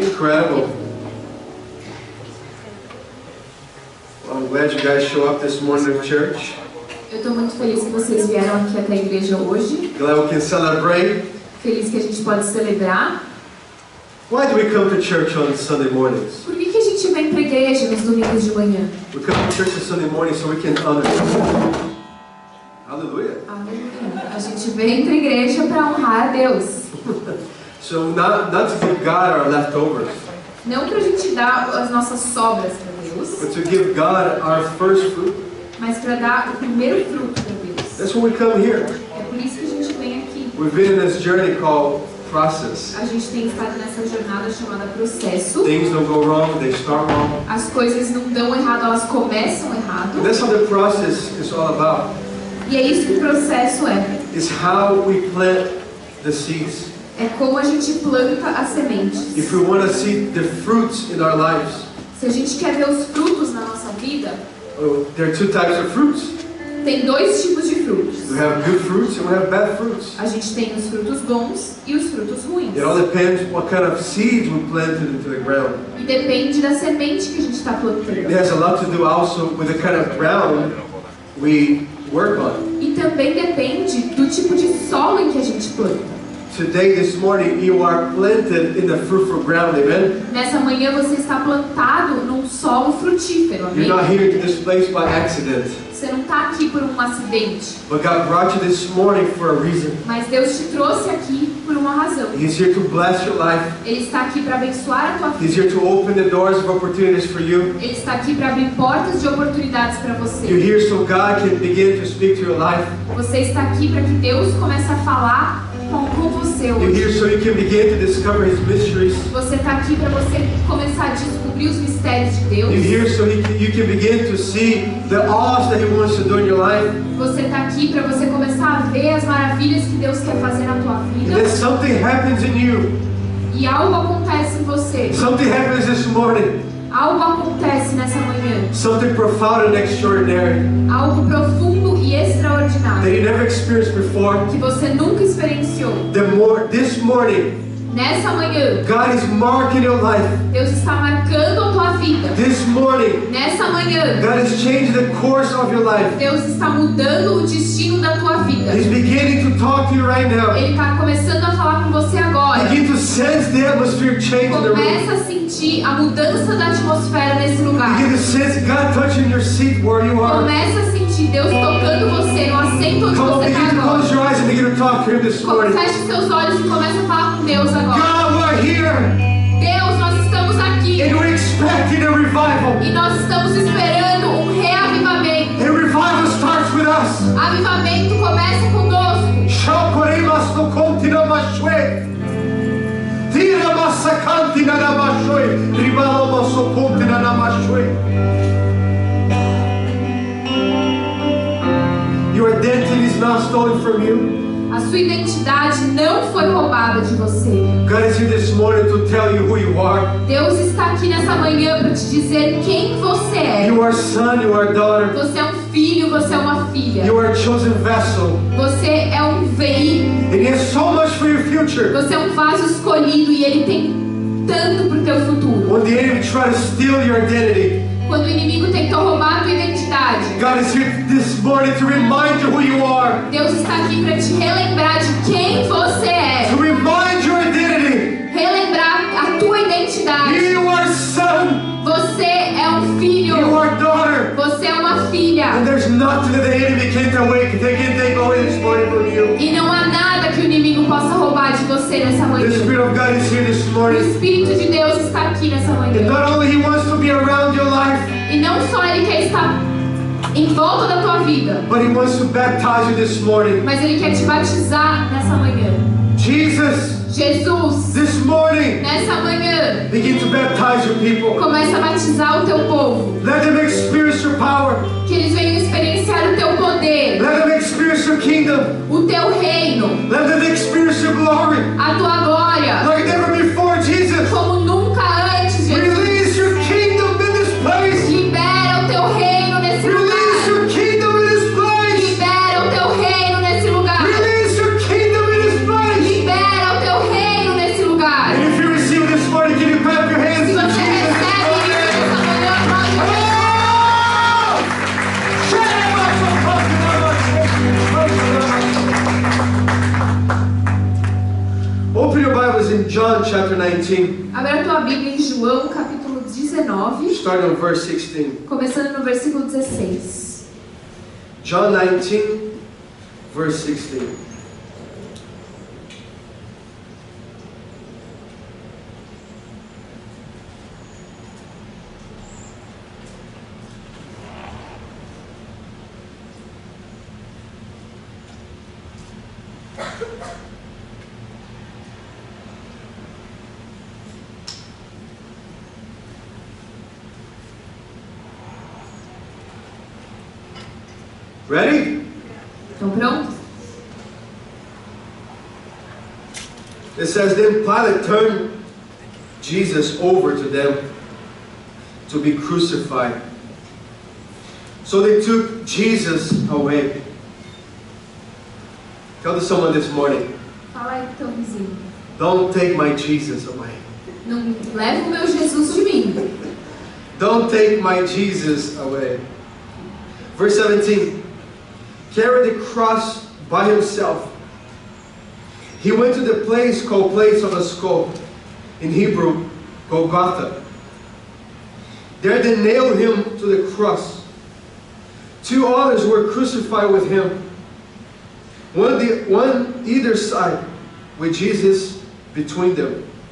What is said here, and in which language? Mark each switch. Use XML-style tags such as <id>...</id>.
<en>Incredible. Well, I'm glad you guys show up this morning at church.</en> <pt>Eu estou muito feliz que vocês vieram aqui até a igreja hoje.</pt> <en>Glad we can celebrate.</en> <pt>Feliz que a gente pode celebrar.</pt> <en>Why do we come to church on Sunday mornings?</en> <pt>Por que a gente vem para a igreja nos domingos de manhã?</pt> <en>We come to church on Sunday morning so we can honor God. Hallelujah.</en> <pt>A gente vem para a igreja para honrar a Deus.</pt> <en>So not to give God our leftovers,</en> <pt>Não para a gente dar as nossas sobras para Deus,</pt> <en>but to give God our first fruit.</en> <pt>mas para dar o primeiro fruto para Deus.</pt> <en>That's when we come here.</en> <pt>É por isso que a gente vem aqui.</pt> <en>We've been in this journey called process.</en> <pt>A gente tem estado nessa jornada chamada processo.</pt> <en>Things don't go wrong, they start wrong.</en> <pt>As coisas não dão errado, elas começam</pt> <en>And</en> <pt>errado.</pt> <en>that's what the process is all about.</en> <pt>E é isso que o processo é.</pt> <en>It's how we plant the seeds.</en> <pt>É como a gente planta as sementes.</pt> <en>If we want to see the fruits in our lives,</en> <pt>Se a gente quer ver os frutos na nossa vida,</pt> <en>there are two types of fruits.</en> <pt>tem dois tipos de frutos.</pt> <en>We have good fruits and we have bad fruits.</en> <pt>A gente tem os frutos bons e os frutos ruins.</pt> <en>It all depends what kind of seeds we planted into the ground.</en> <pt>E depende da semente que a gente está</pt> <en>It</en> <pt>plantando.</pt> <en>has a lot to do also with the kind of ground we work on.</en> <pt>E também depende do tipo de solo em que a gente planta.</pt> <en>Today, this morning, you are planted in the fruitful ground, amen?</en> <pt>Nessa manhã você está plantado num solo frutífero, amém?</pt> <en>You're not here to this place by accident,</en> <pt>Você não está aqui por um acidente,</pt> <en>but God brought you this morning for a reason.</en> <pt>mas Deus te trouxe aqui por uma razão.</pt> <en>He's here to bless your life.</en> <pt>Ele está aqui para abençoar a tua</pt> <en>He's</en> <pt>vida.</pt> <en>here to open the doors of opportunities for you.</en> <pt>Ele está aqui para abrir portas de oportunidades para</pt> <en>You're</en> <pt>você.</pt> <en>here so God can begin to speak to your life.</en> <pt>Você está aqui para que Deus comece a falar com você</pt> <en>You're</en> <pt>hoje.</pt> <en>here so you can begin to discover His mysteries.</en> <pt>Você está aqui para você começar a descobrir os mistérios de Deus.</pt> <en>You're here so you can begin to see the awes that He wants to do in your life.</en> <pt>Você está aqui para você começar a ver as maravilhas que Deus quer fazer na tua</pt> <en>And</en> <pt>vida.</pt> <en>then something happens in you.</en> <pt>E algo acontece em você.</pt> <en>Something happens this morning.</en> <pt>Algo acontece nessa manhã.</pt> <en>Something profound and extraordinary</en> <pt>Algo profundo e</pt> <en>that</en> <pt>extraordinário</pt> <en>you never experienced before.</en> <pt>que você nunca experienciou.</pt> <en>This morning,</en> <pt>Nessa manhã,</pt> <en>God is marking your life.</en> <pt>Deus está marcando a tua vida.</pt> <en>This morning,</en> <pt>Nessa manhã,</pt> <en>God is changing the course of your life.</en> <pt>Deus está mudando o destino da tua vida.</pt> <en>He's beginning to talk to you right now.</en> <pt>Ele está começando a falar com você agora.</pt> <en>Begin to sense the atmosphere change in the room.</en> <pt>Começa a sentir sentir a mudança da atmosfera nesse lugar.</pt> <en>Begin to sense God touching your seat where you are.</en> <pt>Começa a sentir Deus tocando você no assento onde</pt> <en>Come on,</en> <pt>você</pt> <en>begin</en> <pt>está</pt> <en>to</en> <pt>agora.</pt> <en>close your eyes and begin to talk to Him this morning.</en> <pt>Feche seus olhos e comece a falar com Deus agora.</pt> <en>God, we're here</en> <pt>Deus, nós estamos aqui</pt> <en>and we're expecting a revival.</en> <pt>e nós estamos esperando um reavivamento.</pt> <en>And revival starts with us.</en> <pt>Avivamento começa conosco. Shokoremas no kontina mashwe. Tira masakantina na mashwe. Ribalo maso kontina na mashwe.</pt> <en>Your identity is not stolen from you.</en> <pt>A sua identidade não foi roubada de você.</pt> <en>God is here this morning to tell you who you are.</en> <pt>Deus está aqui nessa manhã para te dizer quem você é.</pt> <en>You are son, you are daughter.</en> <pt>Você é um filho, você é uma filha.</pt> <en>You are a chosen vessel.</en> <pt>Você é um veículo.</pt> <en>And He has so much for your future.</en> <pt>Você é um vaso escolhido e Ele tem tanto para o teu futuro.</pt> <en>When the enemy try to steal your identity,</en> <pt>Quando o inimigo tentou roubar a tua identidade,</pt> <en>God is here this morning to remind you who you are.</en> <pt>Deus está aqui para te relembrar de quem você é.</pt> <en>To remind your identity.</en> <pt>Relembrar a tua identidade.</pt> <en>You are son.</en> <pt>Você é um filho.</pt> <en>are daughter.</en> <pt>Você é uma filha.</pt> <en>And there's nothing that the enemy can't take away this morning from you.</en> <pt>E não há nada que o inimigo possa roubar de você nessa manhã.</pt> <en>Spirit of God is here this</en> <pt>O</pt> <en>morning.</en> <pt>Espírito de Deus está aqui nessa</pt> <en>And</en> <pt>manhã.</pt> <en>not only He wants to be around your life,</en> <pt>E não só Ele quer estar em volta da tua vida,</pt> <en>but He wants to baptize you this morning.</en> <pt>mas Ele quer te batizar nessa manhã.</pt> <en>Jesus,</en> <pt>Jesus,</pt> <en>this morning,</en> <pt>nessa manhã,</pt> <en>begin to baptize your people.</en> <pt>começa a batizar o teu povo.</pt> <en>Let them experience your power.</en> <pt>Que eles venham experienciar o teu poder,</pt> <en>Let them experience your kingdom.</en> <pt>o teu reino,</pt> <en>Let them experience your glory.</en> <pt>a tua glória,</pt> <en>Like never before, Jesus.</en> <pt>como nunca antes, Jesus.</pt> <en>Release your kingdom in this place.</en> <pt>Libera o teu reino nesse</pt> <en>Release your kingdom in this place.</en> <pt>Libera o teu reino nesse lugar.</pt> <en>Release your kingdom in this place.</en> <pt>Libera o teu reino nesse lugar.</pt> <en>And if you receive this morning, can you clap your hands</en> <pt>Se você</pt> <en>Jesus this</en> <pt>recebe isso</pt> <en>morning?</en> <pt>nessa manhã, aplaude.</pt> <en>Open your Bibles in John chapter 19,</en> <pt>Abre a tua Bíblia em João, capítulo 19,</pt> <en>starting on verse 16.</en> <pt>começando no versículo 16.</pt> <en>John 19, verse 16. Ready?</en> <pt>Estão prontos?</pt> <en>It says, then Pilate turned Jesus over to them to be crucified. So they took Jesus away. Tell to someone this morning,</en> <pt>Fala aí pro teu vizinho.</pt> <en>don't take my Jesus away.</en> <pt>Não leva o meu Jesus de mim.</pt> <en>Don't take my Jesus away. Verse 17, carried the cross by himself. He went to the place called Place of a Skull, in Hebrew, Golgotha. There they nailed him to the cross. Two others were crucified with him, one either side, with Jesus between them.</en>